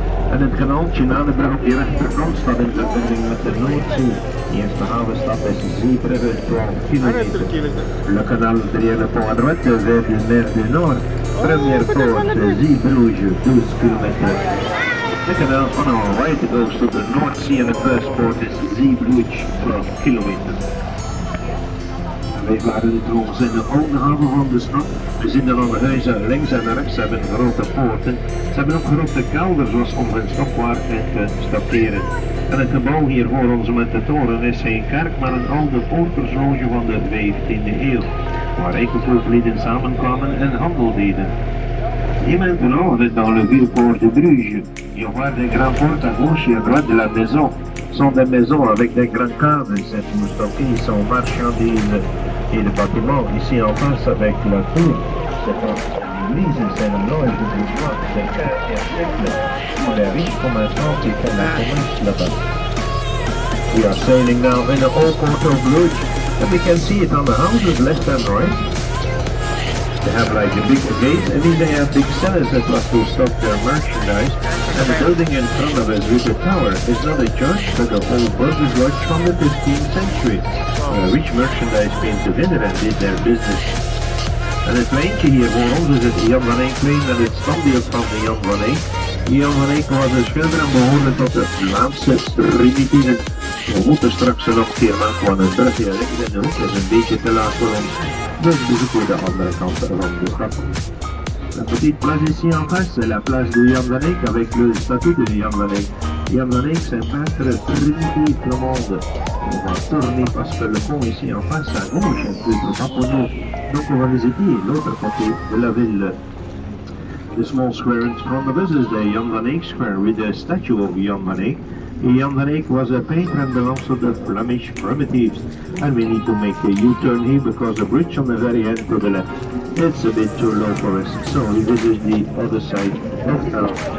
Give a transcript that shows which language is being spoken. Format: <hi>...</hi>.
<nl>En het kanaaltje na de brug op je rechterkant staat in verbinding met de Noordzee. De eerste havenstad is Zeebrugge, 12 kilometer.</nl> <fr>Le canal derrière le pont à droite vers la mer du Nord. Première porte, Zeebrugge, 12 kilometer.</fr> <en>The canal on our right goes to the North Sea and the first port is Zeebrugge, 12 kilometers.</en> <nl>Wij waren nu trouwens in de oude haven van de stad. We zien dat alle huizen links en rechts hebben grote poorten. Ze hebben ook grote kelders om hun stopwagen te stockeren. En het gebouw hier voor ons met de toren is geen kerk, maar een oude poortersloge van de 15e eeuw. Waar rijke samenkwamen en handel deden.</nl> <fr>Et maintenant, on est dans le vieux port de Bruges. Et on voit des grands portes à gauche et à droite de la maison. Ce sont des maisons avec des grands cadres. C'est pour stocker son marchandises et le bâtiment. Ici en face avec la tour. C'est l'église et c'est le nom de bourgeois. C'est 15e siècle. Pour les riches commerçants qui font la commerce là-bas.</fr> <en>We are sailing now in the old port of Bruges. And we can see it on the houses left and right. They have like a big gate, and then they have big cellars that was to stock their merchandise. And the building in front of us with the tower is not a church, but a old burgers lodge from the 15th century, where rich merchandise came together and did their business.</en> <nl>En het pleintje hier voor ons is het Jan van Eyck plein en het standbeeld van de Jan van Eyck. Jan van Eyck was een schilder en behoorde tot de Vlaamse primitieven. We moeten straks nog een keer maken, want een brug hier links in de hoek is een beetje te laat voor ons. Dus bezoeken we de andere kant van de stad.</nl> <fr>La petite plage ici en face, c'est la plage de Jan van Eyck avec le statut de Jan van Eyck. Jan van Eyck, c'est un peintre primitif flamande. On va tourner parce que le pont ici en face à gauche est plus trop pour nous. Donc on va visiter l'autre côté de la ville.</fr> <en>The small square in front of us is the Jan van Eyck Square with the statue of Jan van Eyck. Jan van Eyck was a painter and belongs to the Flemish primitives. And we need to make a U-turn here because the bridge on the very end to the left, it's a bit too low for us. So this is the other side of town.</en>